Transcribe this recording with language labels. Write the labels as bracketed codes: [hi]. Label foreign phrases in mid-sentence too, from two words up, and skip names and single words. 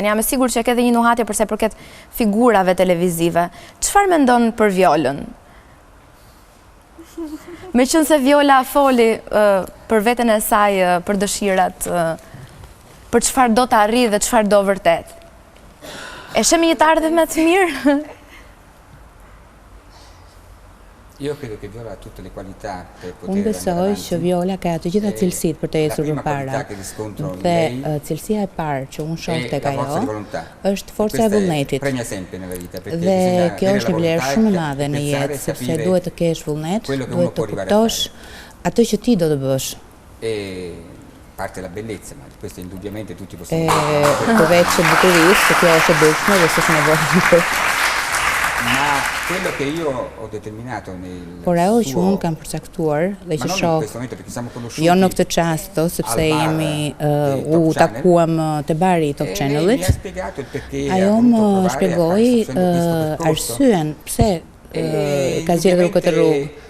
[sq] Jam e sigurt që ke edhe një nuhatje përsa i përket figurave televizive. Çfarë mendon për Violën? Meqense Viola foli për veten e saj, për dëshirat, për çfarë do të arrijë dhe çfarë do vërtet. E shemi një të ardhmë të mirë? [it] Io credo che Viola ha tutte le qualità per poter [sq] Unë besoj që Viola ka të gjitha cilësitë për të ecur përpara. Dhe cilësia e parë që unë shoh tek ajo është forca e vullnetit. Dhe kjo është një vlerë shumë e madhe në jetë, sepse duhet të kesh vullnet, duhet të kuptosh atë që ti do të bësh. [it] Parte la bellezza, ma questo indubbiamente tutti possono dire. [sq] Përveç bukurisë, se kjo është e dukshme dhe s'është nevojë. [it] Ma quello che io ho determinato nel [sq] Por ajo që unë kam përcaktuar dhe që shoh jo në këtë çast, sepse jemi u takuam te bari Top Channelit, ajo më shpjegoi arsyen pse ka zgjedhur këtë rrugë.